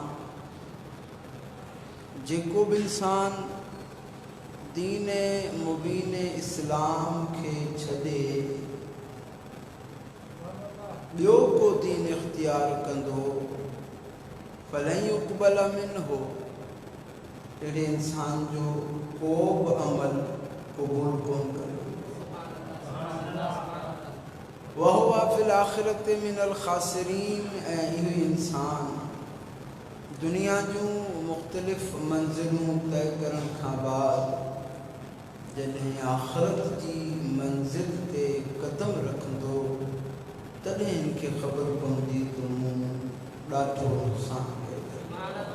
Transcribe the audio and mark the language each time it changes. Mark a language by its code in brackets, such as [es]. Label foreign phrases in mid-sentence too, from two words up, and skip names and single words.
[sd] जेको भी इंसान दीन मुबीन इस्लाम के छॾे ॿियो को दीन इख्तियार कंदो [ar] فلن يقبل منه, [sd] अहिड़े इंसान जो को बि अमल क़बूल कोन कंदो। [ar] وهو في الآخرة من الخاسرين, [sd] ऐं इहो इंसान दुनिया जूं मुख़्तलिफ़ मंज़िलूं तय करण खां बाद जॾहिं आख़िरत जी मंज़िल ते क़दम रखंदो तॾहिं इनखे ख़बर पवंदी त मूं ॾाढो नुक़सान कयो।